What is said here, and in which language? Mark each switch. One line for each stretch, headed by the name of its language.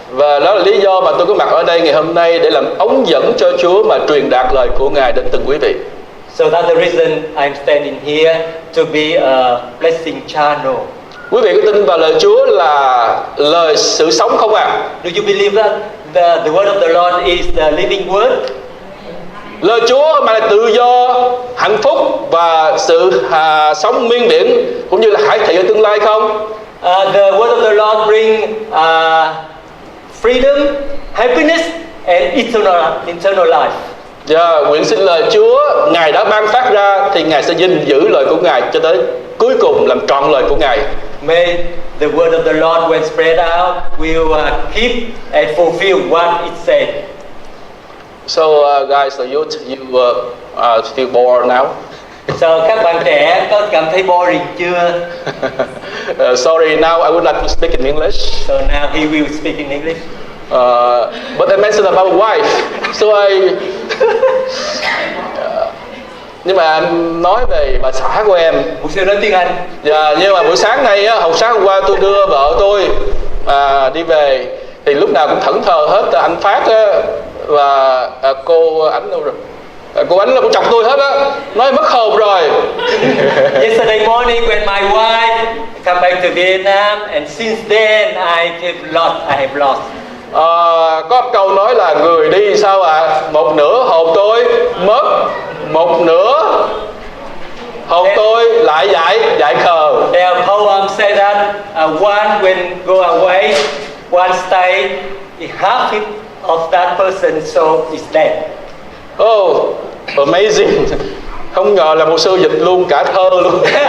Vietnamese: Và đó là lý do mà tôi có mặt ở đây ngày hôm nay để làm ống dẫn cho Chúa mà truyền đạt lời của Ngài đến từng quý vị.
English: So that's the reason I'm standing here to be a blessing channel.
Vietnamese: Quý vị có tin vào lời Chúa là lời sự sống không ạ?
English: Do you believe that the word of the Lord is the living word?
Vietnamese: Lời Chúa mà là tự do, hạnh phúc và sự sống miên viễn cũng như là hải thị ở tương lai không?
English: The word of the Lord bring freedom, happiness and eternal life.
Vietnamese: Nguyện xin lời Chúa Ngài đã ban phát ra thì Ngài sẽ gìn giữ lời của Ngài cho tới cuối cùng làm trọn lời của Ngài.
English: May the word of the Lord when spread out will keep and fulfill what it said. So guys, the youth, you feel bored now?
Vietnamese: So các bạn trẻ có cảm thấy boring chưa?
English: Sorry, now I would like to speak in English. So now he will speak in English. But I mentioned about wife, so I.
Vietnamese: Nhưng mà em nói về bà xã của em. Mục sư nói tiếng Anh. Nhưng mà buổi sáng nay á, hồi sáng hôm qua tôi đưa vợ tôi đi về thì lúc nào cũng thẫn thờ hết. Anh Phát á, và cô Ánh đâu rồi? Cô Ánh là cô chọc tôi hết á, nói mất hồn rồi.
English: Yesterday morning when my wife come back to Vietnam and since then I have lost.
Vietnamese: Có một câu nói là người đi sao ạ? Một nửa hồn tôi mất, một nửa hồn tôi lại dại khờ.
English: Their poem say that one when go away, one stay, half of that person's soul is dead. Oh, amazing!
Vietnamese: Không ngờ là một sư dịch luôn cả thơ luôn.